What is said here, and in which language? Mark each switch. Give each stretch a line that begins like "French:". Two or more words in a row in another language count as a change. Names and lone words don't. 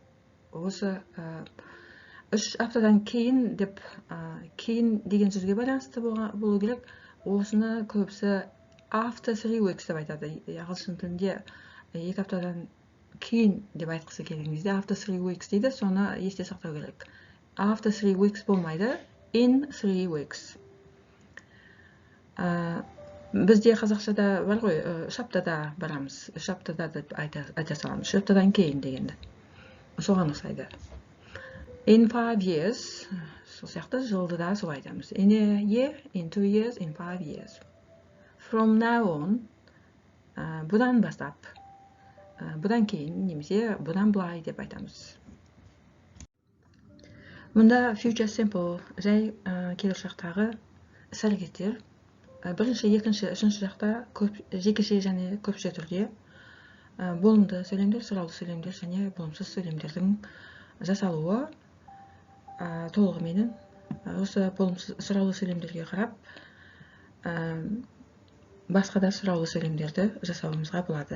Kazakh: Осы 3 аптадан кейін деп, кейін деген сөзге байланысты болу керек. Осыны көбісі
English: after 3 weeks
Kazakh: деп айтады. Ағылшын тілінде 2 аптадан кейін деп айтқысы келген кезде
English: after 3 weeks
Kazakh: дейді, соны есте сақтау керек.
English: After 3 weeks болмайды, in 3 weeks.
Kazakh: Бізде қазақшада бар ғой, 3 аптада барамыз, 3 аптада деп айта саламыз, 3 аптадан кейін дегенді. Соған ұқсайды.
English: In 5 years,
Kazakh: сол сияқты жылды да солай айтамыз.
English: In a year, in 2 years, in 5 years. From now on,
Kazakh: бұдан бастап, бұдан кейін немесе бұдан былай деп айтамыз. Мұнда
English: future simple
Kazakh: жай келер шақтағы іс-әрекеттер. Бірінші, екінші, үшінші жақта жекеше және көпше түрде болымды сөйлемдер, сұраулы сөйлемдер және болымсыз сөйлемдердің жасалуы толығымен осы болымсыз сұраулы сөйлемдерге қарап басқа да сұраулы сөйлемдерді жасауымызға болады.